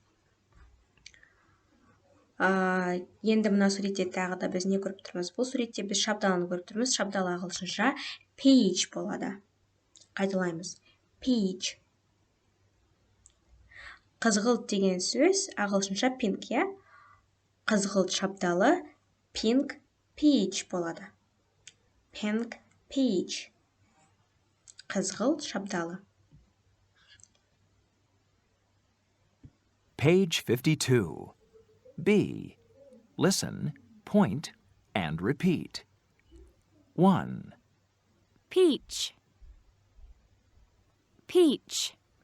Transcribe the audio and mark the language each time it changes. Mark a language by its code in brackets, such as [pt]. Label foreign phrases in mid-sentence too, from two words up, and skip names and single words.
[kk] Енді мына суретте тағы да біз не көріп тұрмыз? Бұл суретте біз шабдаланы көріп тұрмыз. Шабдалы ағылшынша peach болады. Қайталаймыз. Peach. Қызғылт деген сөз ағылшынша pink, иә? Қызғылт шабдалы [en] pink peach [kk] болады. [en] Pink peach. [kk] Қызғылт шабдалы. [en] Page 52, B. Listen, point, and repeat. 1, Peach. Peach.